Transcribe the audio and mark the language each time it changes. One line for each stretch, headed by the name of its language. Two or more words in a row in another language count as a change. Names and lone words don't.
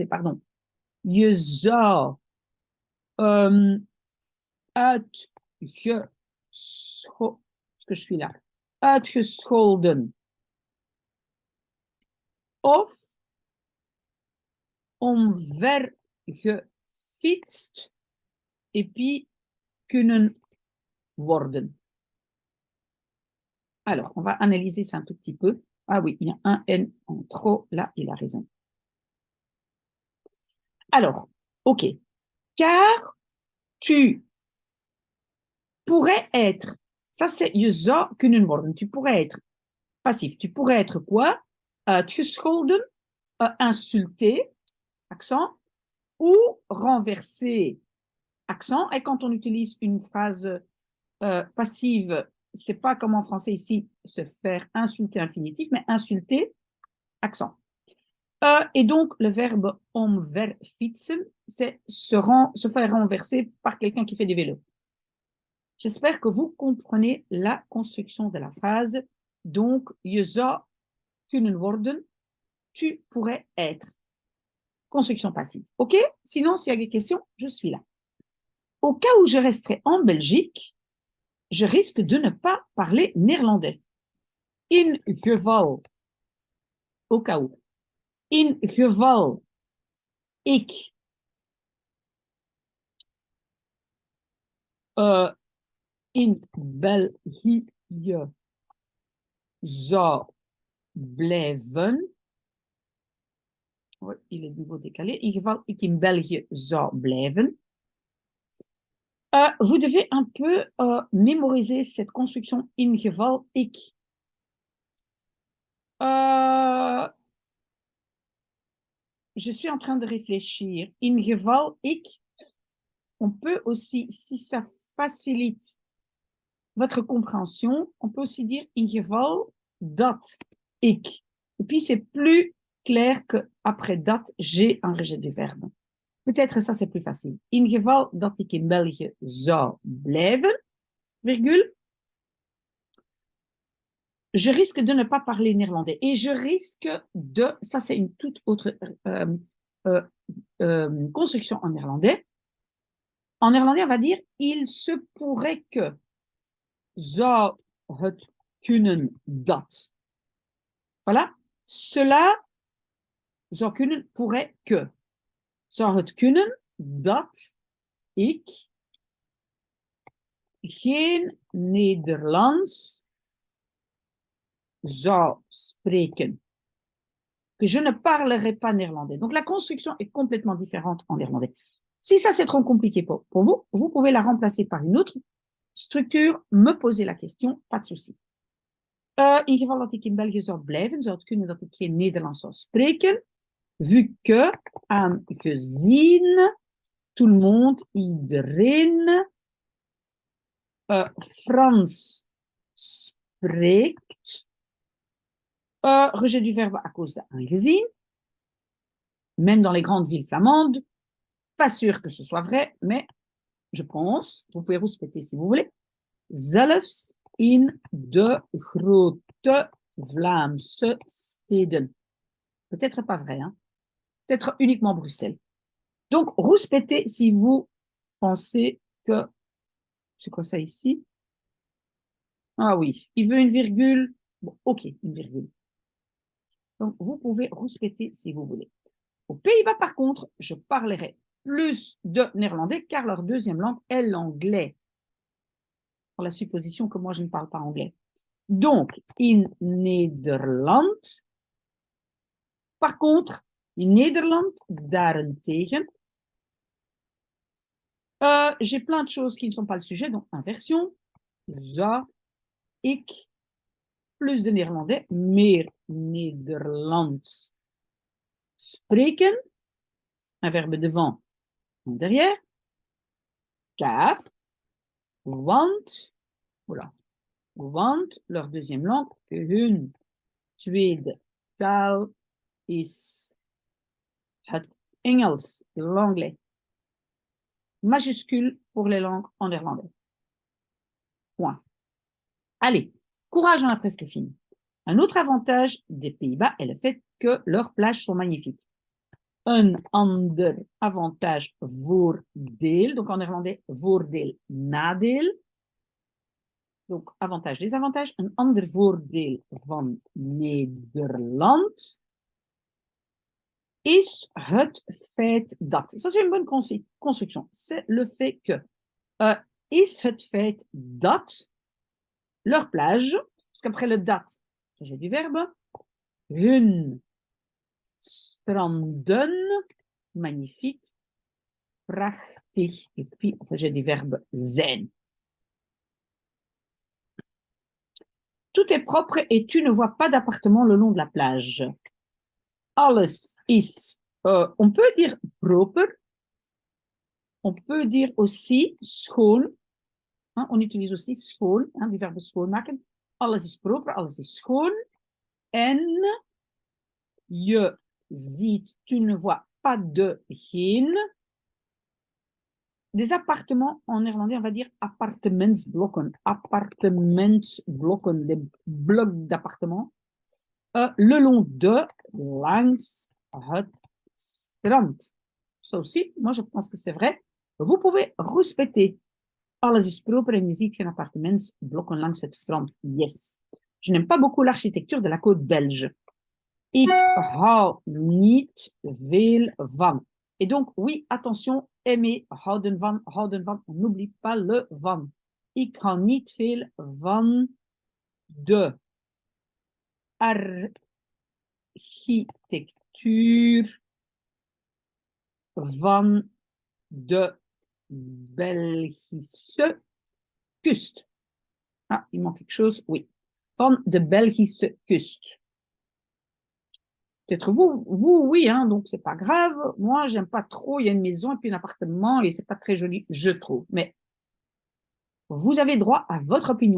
French: Pardon.
Dutch: Je zou
French: parce que je suis là,
Dutch: uitgescholden of omvergefietst
French: et puis
Dutch: kunnen worden.
French: Alors, on va analyser ça un tout petit peu. Ah oui, il y a un N en trop. Là, il a raison. Alors, OK. Car tu pourrais être, ça c'est
Dutch: je zou kunnen worden.
French: Tu pourrais être passif. Tu pourrais être quoi? Uitgescholden, insulté, accent, ou renverser, accent. Et quand on utilise une phrase passive, c'est pas comme en français ici, se faire insulter infinitif, mais insulter, accent. Et donc, le verbe omverfietsen, c'est se faire renverser par quelqu'un qui fait du vélo. J'espère que vous comprenez la construction de la phrase. Donc,
Dutch: je zou kunnen worden,
French: tu pourrais être. Construction passive. OK? Sinon, s'il y a des questions, je suis là. Au cas où je resterai en Belgique, je risque de ne pas parler néerlandais.
Dutch: In geval.
French: Au cas où.
Dutch: In geval ik in België zou blijven.
French: Oui, il est de nouveau décalé.
Dutch: In geval ik in België zou blijven.
French: Vous devez un peu mémoriser cette construction
Dutch: in geval ik.
French: Je suis en train de réfléchir.
Dutch: In geval ik,
French: on peut aussi, si ça facilite votre compréhension, on peut aussi dire
Dutch: in geval dat ik.
French: Et puis c'est plus clair qu'après dat, j'ai un rejet du verbe. Peut-être ça c'est plus facile.
Dutch: In geval dat ik in België zou blijven,
French: virgule, je risque de ne pas parler néerlandais. Et je risque de, ça c'est une toute autre construction en néerlandais. En néerlandais, on va dire il se pourrait que.
Dutch: Zou het kunnen dat.
French: Voilà. Cela
Dutch: zou kunnen,
French: pourrait que.
Dutch: Zou het kunnen dat ik geen Nederlands zou spreken.
French: Que je ne parlerai pas néerlandais. Donc la construction est complètement différente en néerlandais. Si ça c'est trop compliqué pour vous, vous pouvez la remplacer par une autre structure, me poser la question, pas de souci.
Dutch: In geval dat ik in België zou blijven, zou het kunnen dat ik geen Nederlands zou spreken.
French: Vu que, aangezien, tout le monde,
Dutch: iedereen, Frans spreekt.
French: Rejet du verbe à cause de aangezien. Même dans les grandes villes flamandes. Pas sûr que ce soit vrai, mais je pense, vous pouvez répéter si vous voulez.
Dutch: Zelfs in de grote Vlaamse steden.
French: Peut-être pas vrai, hein? Peut-être uniquement Bruxelles. Donc, rouspétez si vous pensez que... C'est quoi ça ici? Ah oui, il veut une virgule. Bon, ok, une virgule. Donc, vous pouvez rouspéter si vous voulez. Aux Pays-Bas, par contre, je parlerai plus de néerlandais car leur deuxième langue est l'anglais. Pour la supposition que moi, je ne parle pas anglais. Donc,
Dutch: in Nederland.
French: Par contre,
Dutch: in Nederland, daarentegen.
French: J'ai plein de choses qui ne sont pas le sujet, donc inversion.
Dutch: Zou ik,
French: plus de néerlandais,
Dutch: meer Nederlands spreken.
French: Un verbe devant, derrière. Car,
Dutch: want, voilà, want,
French: leur deuxième langue,
Dutch: hun tweede taal is het Engels,
French: l'anglais. Majuscule pour les langues en néerlandais. Point. Allez, courage, on a presque fini. Un autre avantage des Pays-Bas est le fait que leurs plages sont magnifiques. Un ander avantage, voordeel. Donc en néerlandais,
Dutch: voordeel, nadeel.
French: Donc avantage, désavantage.
Dutch: Un ander voordeel van Nederland is het feit dat.
French: Ça, c'est une bonne construction. C'est le fait que.
Dutch: Is het feit dat
French: leur plage, parce qu'après le dat, j'ai du verbe,
Dutch: hun stranden, magnifique, prachtig,
French: et puis j'ai du verbe zijn. Tout est propre et tu ne vois pas d'appartement le long de la plage.
Dutch: Alles is,
French: on peut dire proper, on peut dire aussi schoon, hein, on utilise aussi schoon, hein, du verbe schoonmaken.
Dutch: Alles is proper, alles is schoon. En je ziet,
French: tu ne vois pas de geen. Des appartements, en néerlandais, on va dire appartementsblokken. Appartementsblokken, des blocs d'appartements. Le long de,
Dutch: langs het strand.
French: Ça aussi, moi je pense que c'est vrai. Vous pouvez respecter.
Dutch: Alles is proper en je ziet geen appartementsblokken langs het strand.
French: Yes. Je n'aime pas beaucoup l'architecture de la côte belge.
Dutch: Ik hou niet veel van.
French: Et donc, oui, attention, aimer,
Dutch: houden van.
French: On n'oublie pas le van.
Dutch: Ik hou niet veel van de architectuur van de Belgische kust.
French: Ah, il manque quelque chose, oui.
Dutch: Van de Belgische kust.
French: Peut-être vous, oui, hein, donc c'est pas grave. Moi, j'aime pas trop. Il y a une maison et puis un appartement et c'est pas très joli, je trouve. Mais vous avez droit à votre opinion.